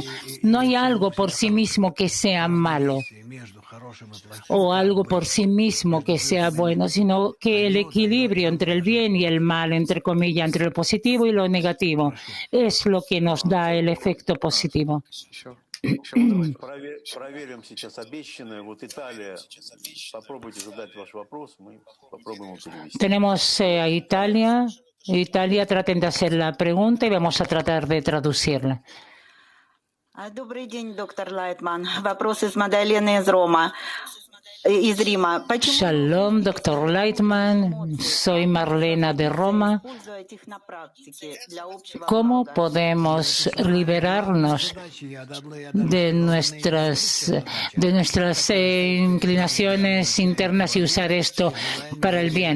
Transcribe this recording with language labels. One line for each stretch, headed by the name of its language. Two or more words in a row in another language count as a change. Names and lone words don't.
Spanish: No hay algo por sí mismo que sea malo o algo por sí mismo que sea bueno, sino que el equilibrio entre el bien y el mal, entre comillas, entre lo positivo y lo negativo, es lo que nos da el efecto positivo.
Russian: Проверим сейчас обещанное. Вот Италия. Попробуйте задать ваш вопрос, мы попробуем его перевести.
Spanish: Tenemos a Italia. Italia, traten de hacer la pregunta y vamos a tratar de traducirla.
Russian: Добрый день, доктор Лайтман. Вопрос из Мадалины из Рима.
Spanish: Shalom, doctor Leitman. Soy Marlena de Roma. ¿Cómo podemos liberarnos de nuestras inclinaciones internas y usar esto para el bien?